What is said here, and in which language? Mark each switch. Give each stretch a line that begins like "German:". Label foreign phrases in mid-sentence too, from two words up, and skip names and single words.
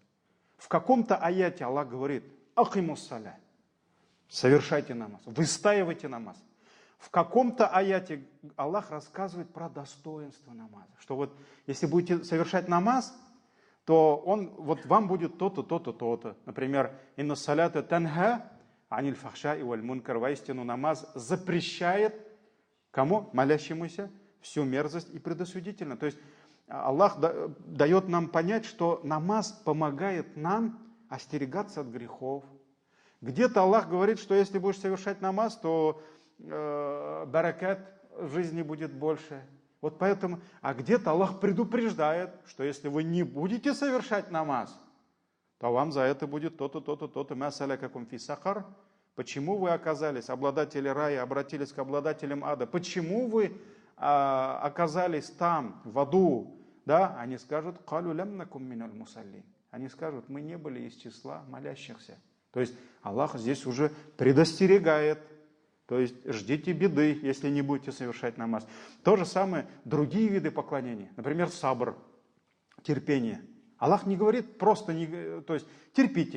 Russian: В каком-то аяте Аллах говорит,
Arabic: أقيموا الصلاة,
Russian: совершайте намаз, выстаивайте намаз. В каком-то аяте Аллах рассказывает про достоинство намаза. Что вот если будете совершать намаз, то вам будет то-то, то-то, то-то. Например,
Arabic: إن الصلاة تنهى عن الفحشاء والمنكر.
Russian: Воистину намаз запрещает кому? Молящемуся всю мерзость и предосудительно. То есть Аллах дает нам понять, что намаз помогает нам остерегаться от грехов. Где-то Аллах говорит, что если будешь совершать намаз, то баракат в жизни будет больше. Вот поэтому, а где-то Аллах предупреждает, что если вы не будете совершать намаз, то вам за это будет то-то, то-то, то-то.
Arabic: ما سلككم في سقر.
Russian: Почему вы оказались, обладатели рая, обратились к обладателям ада? Почему вы оказались там, в аду? Да, они скажут,
Arabic: «قالوا لم نك من المصلين».
Russian: Они скажут, мы не были из числа молящихся. То есть Аллах здесь уже предостерегает. То есть ждите беды, если не будете совершать намаз. То же самое другие виды поклонения. Например, сабр, терпение. Аллах не говорит просто, то есть терпите.